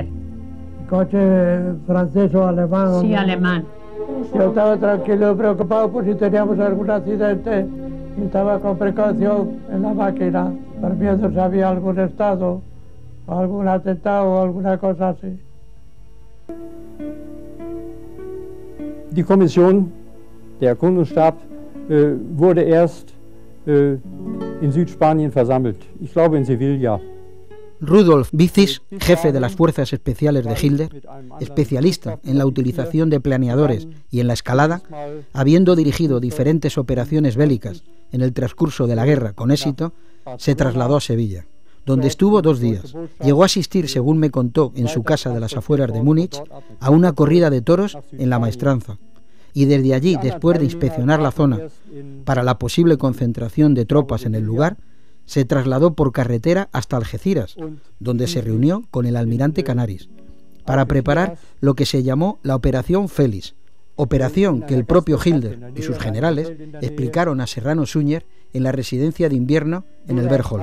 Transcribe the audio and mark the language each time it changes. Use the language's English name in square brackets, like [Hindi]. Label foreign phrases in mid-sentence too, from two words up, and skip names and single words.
[Spanish] El coche francés o alemán. Sí, alemán. Yo estaba tranquilo, preocupado por si teníamos algún accidente y estaba con precaución en la máquina, por miedo si había algún estado, o algún atentado o alguna cosa así. [German] Die Kommission, der Erkundungsstab, wurde erst in Südspanien versammelt. Ich glaube in Sevilla. [Spanish] Rudolf Vicis, jefe de las fuerzas especiales de Hitler, especialista en la utilización de planeadores y en la escalada, habiendo dirigido diferentes operaciones bélicas en el transcurso de la guerra con éxito, se trasladó a Sevilla, donde estuvo 2 días. Llegó a asistir, según me contó, en su casa de las afueras de Múnich, a una corrida de toros en la Maestranza, y desde allí, después de inspeccionar la zona para la posible concentración de tropas en el lugar, se trasladó por carretera hasta Algeciras, donde se reunió con el almirante Canaris, para preparar lo que se llamó la Operación Félix, operación que el propio Hitler y sus generales explicaron a Serrano Suñer en la residencia de invierno en el Bergholz.